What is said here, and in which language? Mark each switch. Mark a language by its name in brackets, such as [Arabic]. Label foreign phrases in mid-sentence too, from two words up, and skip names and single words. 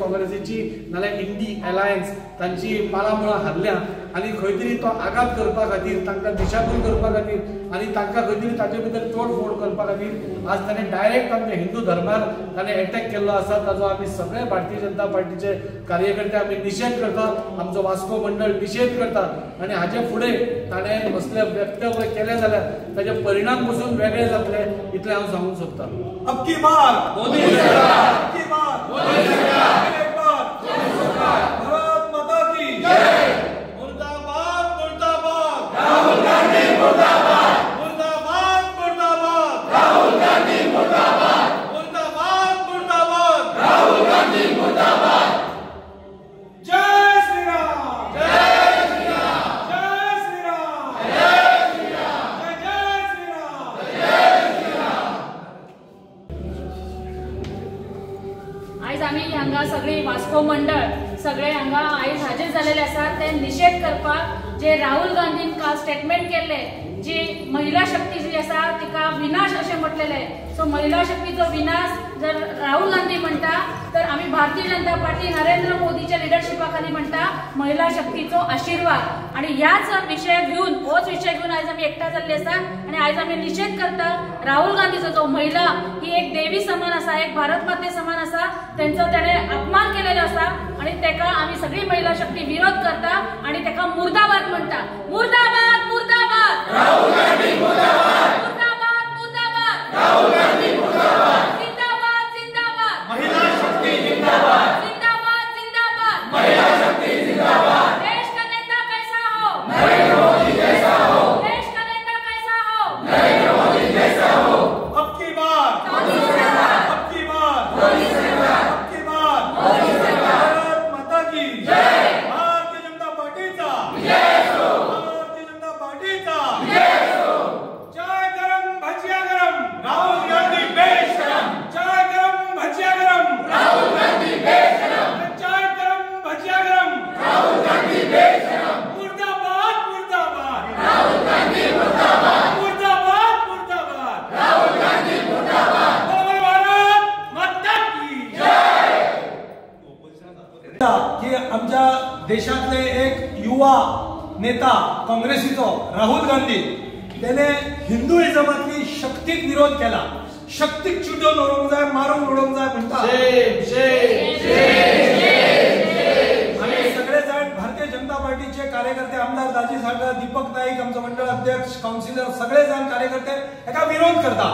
[Konkani] काँग्रेसीची नाल्यार इंडी अलायन्स तांची पाळामुळां हारल्या आणि खंय तरी तो आघात करपा खातीर तांकां दिशाभूल करपा खातीर आणि तांकां खंय तरी ताचे भितर तोडफोड करपा खातीर आज ताणें डायरेक्ट आमच्या हिंदू धर्मार ताणें अटॅक केल्लो आसा ताजो आमी सगळे भारतीय जनता पार्टीचे कार्यकर्ते आमी निषेध करता आमचो वास्को मंडळ निषेध करता आणि हाचे फुडें ताणें असले वक्तव्य केले जाल्यार ताचे परिणाम पसून वेगळे जातले इतलें हांव सांगूंक सोदतां। [Hindi] अब की बार मोदी सरकार, अब की बार मोदी सरकार, एक बार मोदी सरकार, भारत माता की जय, मुर्दाबाद मुर्दाबाद, राहुल गांधी मुर्दाबाद, मुर्दाबाद मुर्दाबाद, राहुल गांधी मुर्दाबाद, मुर्दाबाद मुर्दाबाद, राहुल गांधी मुर्दाबाद। जय श्री राम, जय श्री राम, जय श्री राम, जय श्री राम, जय श्री राम, जय श्री राम। [Konkani] आयज आमी हांगा सगळी वास्को मंडळ सगळे हांगा आयज हाजीर जालेले आसात ते निषेध करपाक जे राहुल गांधीन काल स्टेटमेंट केले जी महिला शक्ती जी आसा तिका विनाश अशें म्हटलेले सो महिला शक्तीचो विनाश जर राहुल गांधी म्हणटा तर आम्ही भारतीय जनता पार्टी नरेंद्र मोदीच्या लिडरशिपा खाली म्हणटा महिला शक्तीचो आशीर्वाद आणि ह्याच विषय घेऊन होच विषय घेऊन आज आम्ही एकटा जाल्ले आसा आणि आज आम्ही निषेध करता राहुल गांधीचो जो महिला ही एक देवी समान आसा एक भारत माते समान आसा त्यांचो तेणे अपमान केलेलो आसा आणि तेका आम्ही सगळी महिला शक्ती विरोध करता आणि तेका मुर्दाबाद म्हणटा। [Hindi] मुर्दाबाद मुर्दाबाद, राहुल गांधी मुर्दाबाद, मुर्दाबाद मुर्दाबाद, राहुल गांधी मुर्दाबाद, जिंदाबाद जिंदाबाद, महिला शक्ति जिंदाबाद, जिंदाबाद जिंदाबाद, महिला शक्ति जिंदाबाद। देश का नेता कैसा हो, नरेंद्र मोदी जैसा हो, देश का नेता कैसा हो, नरेंद्र मोदी जैसा हो। अब की बार मोदी सरकार, अब की बार मोदी सरकार, अब की बार मोदी सरकार, भारत माता की जय, [Konkani] भारतीय जनता पार्टीचा जय हो, भारतीय जनता पार्टीचा जय हो। [Hindi] चाय गरम भजिया गरम, राहुल गांधी बेशरम, चाय गरम भजिया गरम, राहुल गांधी बेशरम, चाय गरम भजिया गरम, राहुल गांधी बेशरम। मुर्दाबाद मुर्दाबाद, राहुल गांधी मुर्दाबाद, मुर्दाबाद मुर्दाबाद, राहुल गांधी मुर्दाबाद, बोल भारत माता की जय। [Konkani] की आमच्या देशातले एक युवा नेता काँग्रेसीचो राहुल गांधी त्याने हिंदुइजमातली शक्तीक विरोध केला। शक्तीक चिड्डून उडोवंक जाय मारून उडोवंक जाय म्हणटा आम्ही सगळे जाण भारतीय जनता पार्टीचे कार्यकर्ते आमदार दाजी सागर दीपक नाईक आमचो मंडळ अध्यक्ष काउन्सिलर सगळे जाण कार्यकर्ते एका विरोध करता।